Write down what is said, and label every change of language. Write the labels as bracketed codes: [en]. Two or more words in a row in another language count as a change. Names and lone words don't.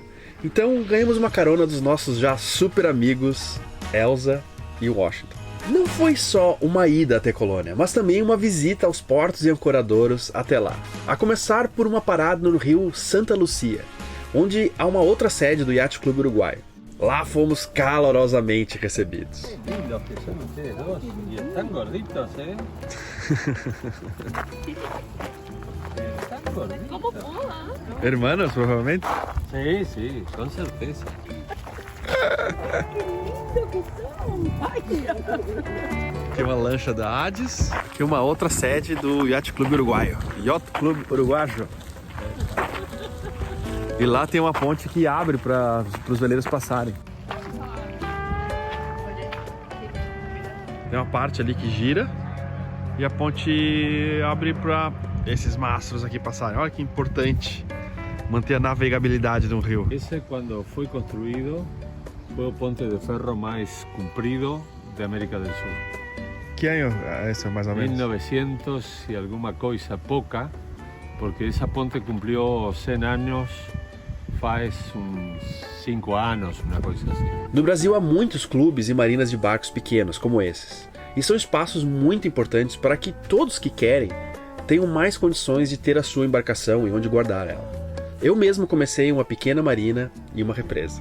[pt] Então ganhamos uma carona dos nossos já super amigos, Elsa e Washington. Não foi só uma ida até Colônia, mas também uma visita aos portos e ancoradouros até lá. A começar por uma parada no rio Santa Lucia, onde há uma outra sede do Yacht Clube Uruguai. Lá fomos calorosamente recebidos. [es] Lindos que son ustedes dos y están gorditos, Están gorditos. ¿Cómo puedo? [pt] Hermanos, provavelmente? [es] Sí, sí, con certeza. [pt] Aqui uma lancha da Hades, aqui uma outra sede do Yacht Clube Uruguaio. Yacht Clube Uruguaio. E lá tem uma ponte que abre para os veleiros passarem. Tem uma parte ali que gira e a ponte abre para esses mastros aqui passarem. Olha que importante manter a navegabilidade do rio. [es] Ese cuando fue construido fue el puente de ferro más comprido de América del Sur. [pt] Que ano é esse, mais ou menos? [es] 1900 y alguna cosa poca, porque esa ponte cumplió 100 años [pt] faz uns 5 anos, uma coisa assim. No Brasil há muitos clubes e marinas de barcos pequenos como esses. E são espaços muito importantes para que todos que querem tenham mais condições de ter a sua embarcação e onde guardar ela. Eu mesmo comecei uma pequena marina e uma represa.